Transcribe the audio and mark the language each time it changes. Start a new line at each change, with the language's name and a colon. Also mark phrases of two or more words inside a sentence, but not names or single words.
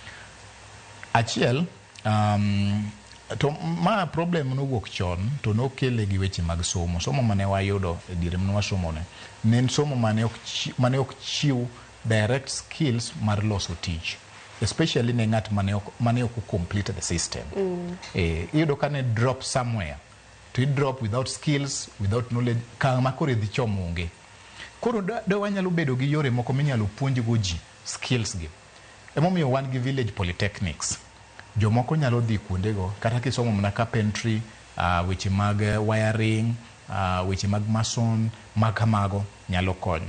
Luo (Kenya and Tanzania): Achiel, to ma problem nowuok chon to nokele gi weche mag somo. Somo mane wayudo e diere mane wasomo ne en somo mane ok chiw
English: direct skills
Luo (Kenya and Tanzania): mar loso tich, especially ne ng'at mane ok
English: complete the system.
Luo (Kenya and Tanzania): Iyudo ka ne
English: drop somewhere, to drop without skills, without knowledge,
Luo (Kenya and Tanzania): kama koro idhi chomo onge. Koro da wanyalo bedo gi yore moko minyalo puonjgo ji skills gi. Emomiyo wan gi
English: village polytechnics.
Luo (Kenya and Tanzania): Jomoko nyalo dhi kuondego, kata kisomo mana carpentry, weche mag wiring, weche mag mason, mag kamago nyalo konyo.